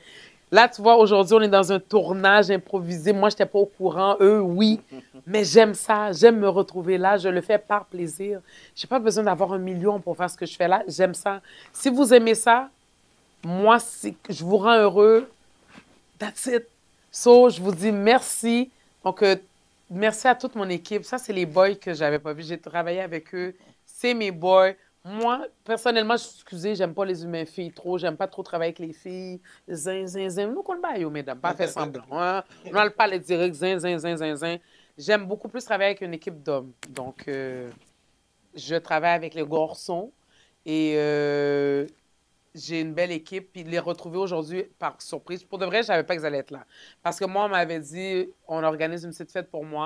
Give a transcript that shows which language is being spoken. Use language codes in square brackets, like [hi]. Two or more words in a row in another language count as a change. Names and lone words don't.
[fr] Là, tu vois, aujourd'hui, on est dans un tournage improvisé. Moi, je n'étais pas au courant. Eux, oui. Mais j'aime ça. J'aime me retrouver là. Je le fais par plaisir. Je n'ai pas besoin d'avoir 1 million pour faire ce que je fais là. J'aime ça. Si vous aimez ça, moi, je vous rends heureux. [en] That's it. So, [fr] je vous dis merci. Donc, merci à toute mon équipe. Ça, c'est les boys que je n'avais pas vus. J'ai travaillé avec eux. C'est mes boys. Moi, personnellement, excusez, j'aime pas les humains filles trop. J'aime pas trop travailler avec les filles. Zin, zin, zin. Nous, qu'on le baille, mesdames. Pas fait semblant. Hein? On n'a pas les direct. Zin, zin, zin, zin, zin. J'aime beaucoup plus travailler avec une équipe d'hommes. Donc, je travaille avec les garçons. Et j'ai une belle équipe. Puis les retrouver aujourd'hui par surprise. Pour de vrai, je savais pas qu'ils allaient être là. Parce que moi, on m'avait dit, on organise une petite fête pour moi.